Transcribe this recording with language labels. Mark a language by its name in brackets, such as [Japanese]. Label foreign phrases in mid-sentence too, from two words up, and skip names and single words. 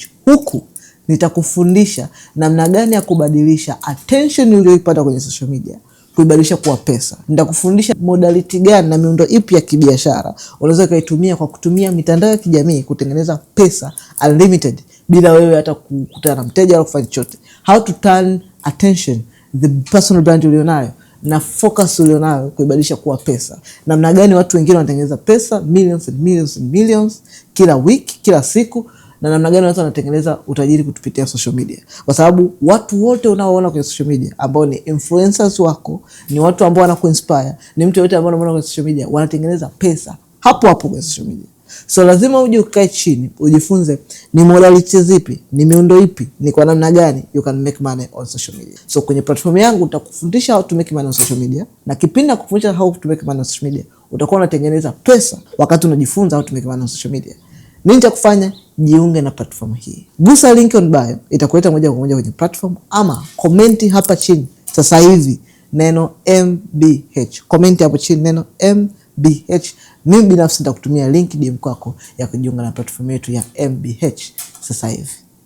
[Swahili] Huku nitakufundisha namna gani ya kubadilisha attention uliyoipata kwenye [English] social media [Swahili] kuibadilisha kuwa pesa. Nitakufundisha modality gani na miundo ipi ya kibiashara unaweza kuitumia kwa kutumia mitandao ya kijamii kutengeneza pesa unlimited bila wewe hata kukutana na mteja au kufanya chochote. [English] How to turn attention, the personal brand [Swahili] ulionayo na focus ulionayo kuibadilisha kuwa pesa. Namna gani watu wengine wanatengeneza pesa [English] millions and millions and millions [Swahili] kila wiki, kila siku, na namna gani watu wanatengeneza utajiri kupitia [English] social media. [Swahili] Kwa sababu watu wote unaoona kwenye [English] social media [Swahili] ambao ni influencers wako, ni watu ambao wanakuinspire, ni mtu yote ambao unaona kwenye [English] social media [Swahili] wanatengeneza pesa hapo hapo kwenye [English] social media. [Swahili] So lazima uje ukae chini ujifunze ni modality zipi, ni miundo ipi, ni kwa namna gani [English] you can make money on social media. [Swahili] So kwenye platform yangu nitakufundisha [English] how to make money on social media, [Swahili] na kipindi nakufundisha [English] how to make money on social media [Swahili] utakuwa unatengeneza pesa wakati unajifunza [English] how to make money on social media. [Swahili] Nini cha kufanya? Jiunge na platform hii. Gusa [English] link on bio, [Swahili] itakuleta moja kwa moja kwenye platform, ama komenti hapa chini sasa hivi neno MBH. Komenti hapo chini neno MBH. Mimi binafsi nitakutumia [English] link DM [Swahili] kwako ya kujiunga na platform yetu ya MBH sasa hivi.